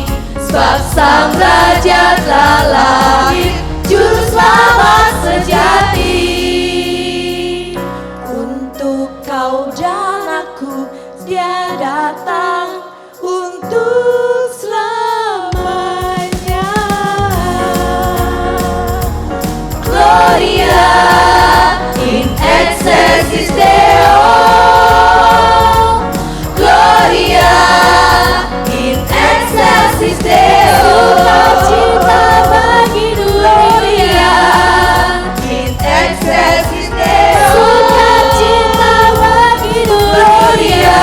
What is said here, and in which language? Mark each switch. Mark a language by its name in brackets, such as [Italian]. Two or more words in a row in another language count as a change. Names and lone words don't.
[Indonesian] Sebab sang Raja telah lahir, Juru Selamat sejati. Untuk kau dan aku, Dia datang untuk selamanya. [Latin] Gloria in excelsis Deo. Gloria in excelsis Deo. [Indonesian] Sukacita bagi dunia. [Latin] In excelsis Deo. [Indonesian] Sukacita bagi dunia.